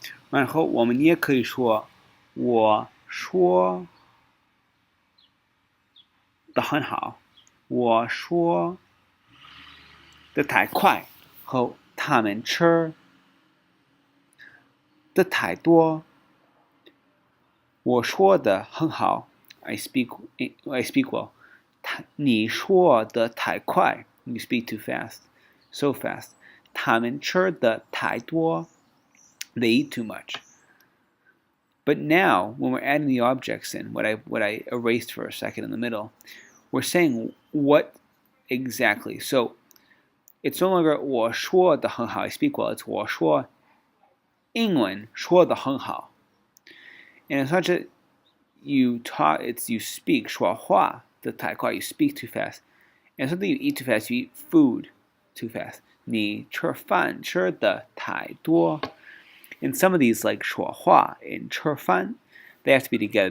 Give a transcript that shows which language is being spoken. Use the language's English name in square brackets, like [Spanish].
[Chinese] 然后我们也可以说我说得很好，我说得太快，和他们吃的太多。我说得很好 [English] I speak well. [Chinese] 你说得太快 [English] You speak too fast. So fast. [Chinese] 他们吃的太多 [English] They eat too much. But now, when we're adding the objects in, what I erased for a second in the middle, we're saying what exactly. So it's no longer [Chinese] 我说得很好 [English] I speak well. [Chinese] It's 我说英文说得很好. [English] And it's not just you talk, it's you speak [Chinese] 说话的太快 [English] You speak too fast. And it's not that you eat too fast, you eat food too fast. [Chinese] 你吃饭吃得太多. [English] In some of these, like 说话 and 吃饭, they have to be together.